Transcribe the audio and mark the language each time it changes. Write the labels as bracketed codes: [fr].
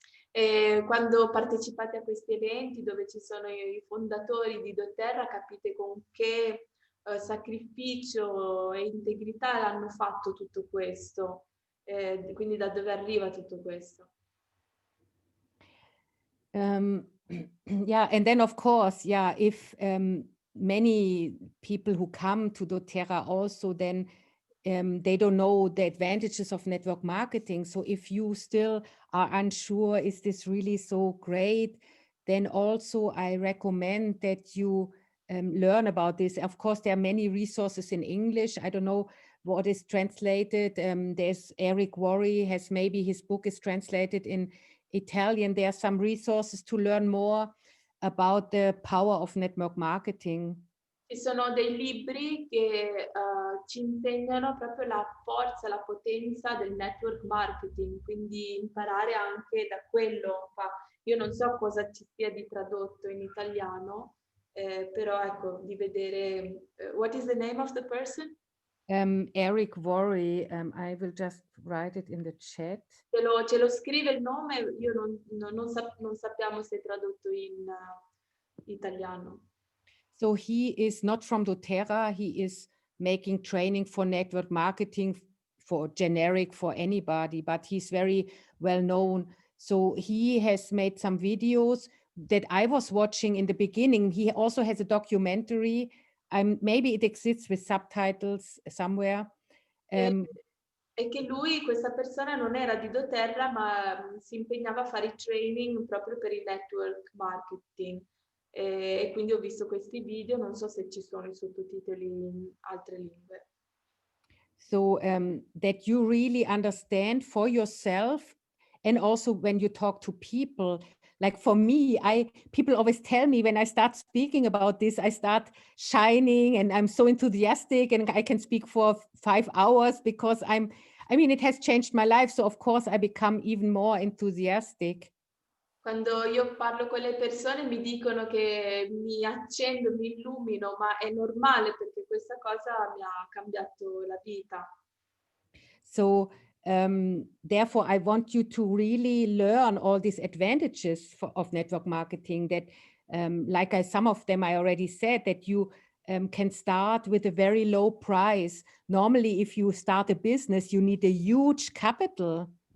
[it] E quando partecipate a questi eventi dove ci sono i fondatori di doTERRA, capite con che sacrificio e integrità hanno fatto tutto questo, quindi da dove arriva tutto questo. [en] Yeah, and then of course, yeah, if many people who come to doTERRA also, then they don't know the advantages of network marketing. So if you still are unsure, is this really so great? Then also I recommend that you learn about this. Of course, there are many resources in English. I don't know what is translated. There's Eric Worre has, maybe his book is translated in Italian. There are some resources to learn more. about the power of network marketing. [it] Ci sono dei libri che ci insegnano proprio la forza, la potenza del network marketing, quindi imparare anche da quello. Io non so cosa ci sia di tradotto in italiano, però ecco, di vedere... [en] what is the name of the person? Eric Worre, I will just write it in the chat. [it] Ce lo scrive il nome, io non sappiamo se è tradotto in italiano. [en] So he is not from Doterra, he is making training for network marketing for generic for anybody, but he's very well known. So he has made some videos that I was watching in the beginning. He also has a documentary. Maybe it exists with subtitles somewhere. [it] E che lui, questa persona, non era di Doterra, ma si impegnava a fare i training proprio per il network marketing. E quindi ho visto questi video, non so se ci sono i sottotitoli in altre lingue. [en] So that you really understand for yourself, and also when you talk to people. Like for me, people always tell me when I start speaking about this, I start shining and I'm so enthusiastic and I can speak for 5 hours because I mean, it has changed my life. So of course I become even more enthusiastic. [it] Quando io parlo con le persone mi dicono che mi accendo, mi illumino, ma è normale perché questa cosa mi ha cambiato la vita. [en] So therefore, I want you to really learn all these advantages of network marketing that, some of them I already said, that you can start with a very low price. Normally, if you start a business, you need a huge capital.